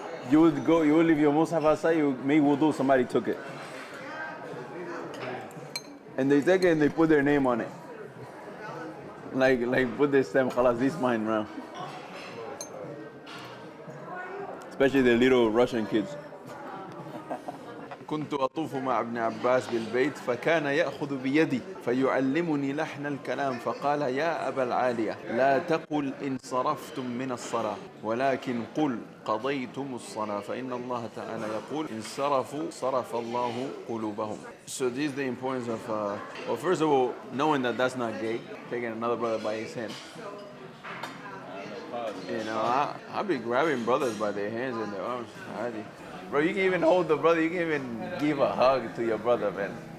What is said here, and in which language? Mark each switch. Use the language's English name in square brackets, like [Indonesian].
[English] You would leave your mushaf outside, you make wudu, somebody took it. And they take it and they put their name on it. Like put their stamp, khalas, this mine, bro. Especially the little Russian kids. [Arabic] كنت أطوف مع ابن عباس بالبيت فكان يأخذ بيدي فيعلمني لحن الكلام فقال يا أبا العالية لا تقل إن صرفتم من الصلاة ولكن قل قضيتم الصلاة فإن الله تعالى يقول إن صرفوا صرف الله قلوبهم. [English] So this is the importance of well, first of all, knowing that that's not gay, taking another brother by his hand. You know, I'll be grabbing brothers by their hands and their arms. Bro, you can even hold the brother, you can even give a hug to your brother, man.